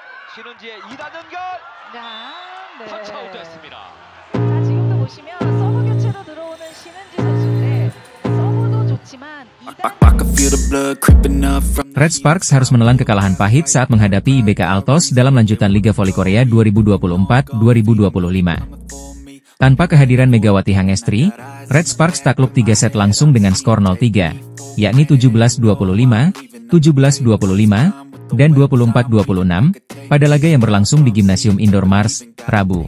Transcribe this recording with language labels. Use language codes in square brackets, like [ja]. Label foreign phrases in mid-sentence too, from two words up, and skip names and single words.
[ko] 신은지의 2단 연결 네. 터치아웃됐습니다. 자, 지금도 보시면 서브 교체로 들어오는 신은지 선수인데 서브도 좋지만 [id] Red Sparks harus menelan kekalahan pahit saat menghadapi IBK Altos dalam lanjutan Liga Voli Korea 2024-2025. Tanpa kehadiran Megawati Hangestri, Red Sparks takluk 3 set langsung dengan skor 0-3, yakni 17-25, 17-25, dan 24-26, pada laga yang berlangsung di Gimnasium Indoor Mars, Rabu.